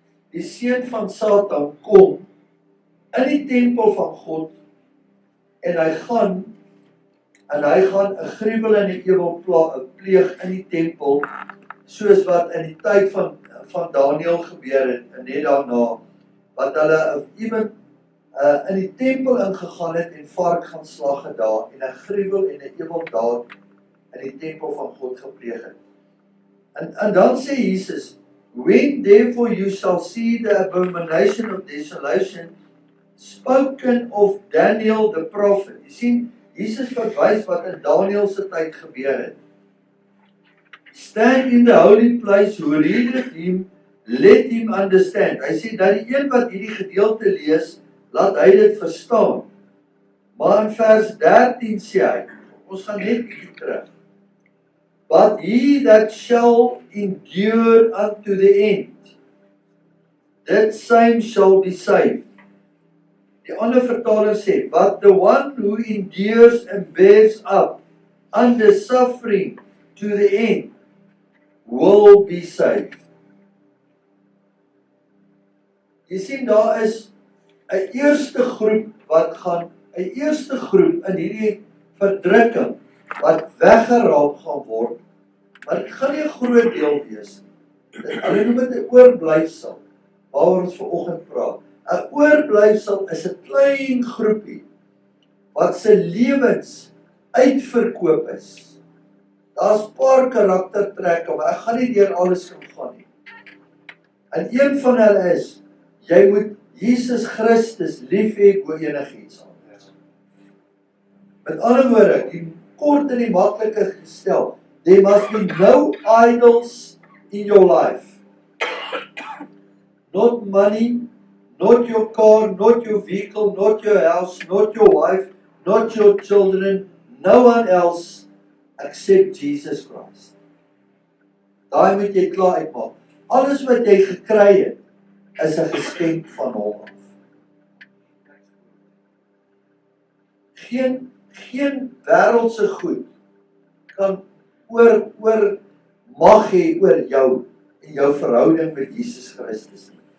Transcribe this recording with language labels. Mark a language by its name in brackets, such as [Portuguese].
[Afrikaans] die seun van Satan, kom in die tempel van God, en hy gaan 'n gruwel en 'n ewel pleeg in die tempel, soos wat in die tyd van Daniël gebeur het, en net daarna, wat hulle iemand in die tempel ingegaan het en vark gaan slag daar, en 'n gruwel en 'n eweldaad in die tempel van God gepleeg het. En dan sê Jesus, [English] when therefore you shall see the abomination of desolation spoken of Daniel the prophet. [Afrikaans] Jy sien, Jesus verwys wat in Daniel se tyd gebeur het. [English] Stand in the holy place, who readeth him, let him understand. [Afrikaans] Hy sê dat die een wat hierdie gedeelte lees, laat hy dit verstaan. Maar in vers 13 sê hy, ons gaan net bietjie terug. [English] But he that shall endure unto the end, that same shall be saved. [Afrikaans] Die ander vertaling sê, [English] but the one who endures and bears up under suffering to the end will be saved. [Afrikaans] Jy sien, daar is 'n eerste groep in hierdie verdrukking wat weggeraap gaan word, maar dit gaan nie 'n groot deel wees. Hulle noem dit 'n oorblyfsel, waaroor ons vanoggend praat. 'n Oorblyfsel is 'n klein groepie wat se lewens uitverkoop is. Daar's 'n paar karaktertrekke, maar ek gaan nie deur alles gaan nie. En een van hulle is, jy moet Jesus Christus lief hê bo enigiets anders. Met ander woorde, die kort en die maklike gestel, [English] there must be no idols in your life. Not money, not your car, not your vehicle, not your house, not your wife, not your children, no one else except Jesus Christ. [Afrikaans] Daai moet jy klaar uitmaak. Alles wat jy gekry het, is 'n geskenk van hom af. Geen wêreldse goed kan oor mag hê oor jou en jou verhouding met Jesus Christus nie.